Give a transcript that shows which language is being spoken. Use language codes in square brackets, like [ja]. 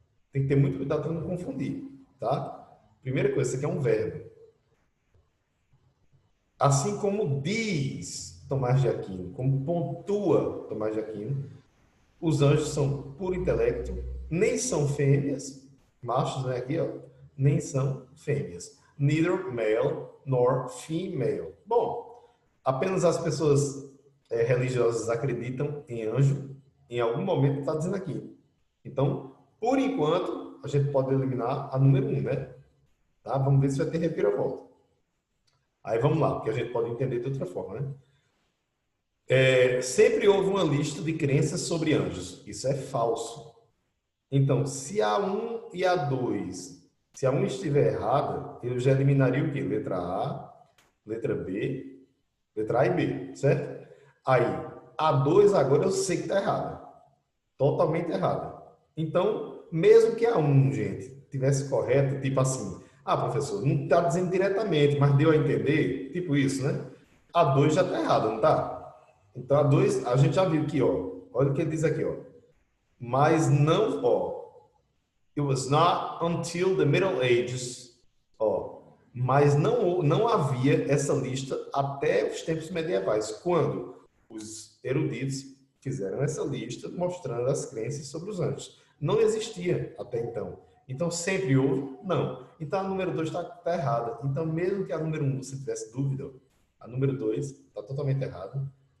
[pt] Tem que ter muito cuidado para não confundir, tá? Primeira coisa, isso aqui é um verbo. Assim como diz Tomás de Aquino, como pontua Tomás de Aquino, os anjos são puro intelecto, nem são fêmeas, machos, né, aqui, ó, nem são fêmeas. [en] Neither male nor female. [pt] Bom, apenas as pessoas religiosas acreditam em anjo, em algum momento está dizendo aqui. Então, por enquanto, a gente pode eliminar a número 1, né? Tá? Vamos ver se vai ter reviravolta. Aí vamos lá, porque a gente pode entender de outra forma, né? Sempre houve uma lista de crenças sobre anjos. Isso é falso. Então, se a 1 e a 2, se a 1 estiver errada, eu já eliminaria o quê? Letra A, letra B, letra A e B, certo? Aí, a 2 agora eu sei que está errada. Totalmente errada. Então, mesmo que a 1, gente, tivesse correta, tipo assim, ah, professor, não está dizendo diretamente, mas deu a entender, tipo isso, né? A 2 já está errada, não está? Então, a 2, a gente já viu aqui, ó. Olha o que ele diz aqui, ó. Mas não, ó. [en] It was not until the Middle Ages, ó. [pt] Mas não havia essa lista até os tempos medievais, quando os eruditos fizeram essa lista mostrando as crenças sobre os anjos. Não existia até então. Então, sempre houve? Não. Então, a número 2 está errada. Então, mesmo que a número 1 você tivesse dúvida, a número 2 está totalmente errada.